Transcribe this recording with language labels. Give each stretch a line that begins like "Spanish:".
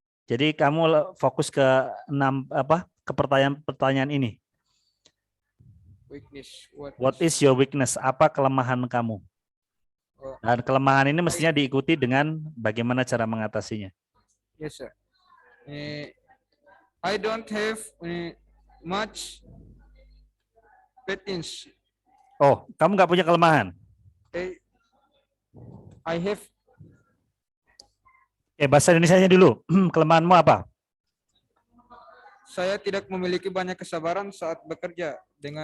Indonesian: Jadi kamu fokus ke ke pertanyaan-pertanyaan ini.
English: Weakness. What is your weakness?
Indonesian: Apa kelemahan kamu? Oh, Dan kelemahan ini mestinya diikuti dengan bagaimana cara mengatasinya.
English: yes, sir. I don't have much patience.
Indonesian: Oh, kamu nggak punya kelemahan?
English: I have
Indonesian: Bahasa Indonesianya dulu. Kelemahanmu apa? Saya tidak memiliki banyak kesabaran saat bekerja dengan